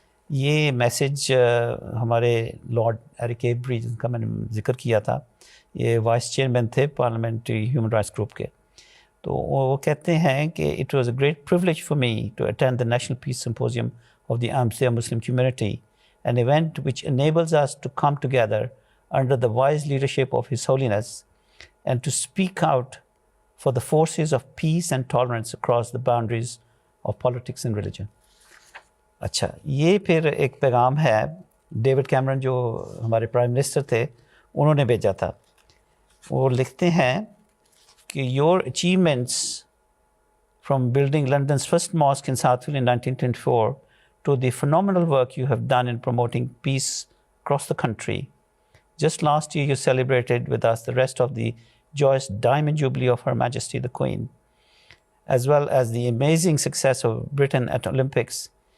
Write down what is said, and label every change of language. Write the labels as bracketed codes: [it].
[ur] یہ میسیج ہمارے lord Eric every جن کا میں نے ذکر کیا تھا، یہ وائس چیئرمین تھے پارلیمنٹری ہیومن رائٹس گروپ کے. تو وہ کہتے ہیں کہ [en] It was a great privilege for me to attend the national peace symposium of the Ahmadiyya Muslim community, an event which enables us to come together under the wise leadership of His Holiness and to speak out for the forces of peace and tolerance across the boundaries of politics and religion. [ur] اچھا، یہ پھر ایک پیغام ہے David کیمرن جو ہمارے prime minister تھے انہوں نے بھیجا تھا. وہ لکھتے ہیں کہ [en] your achievements from building London's first mosque in Southfield in 1924 to the phenomenal work you have done in promoting peace across the country. Just last year you celebrated with us the rest of the joyous Diamond Jubilee of Her Majesty the Queen, as well as the amazing success of Britain at Olympics.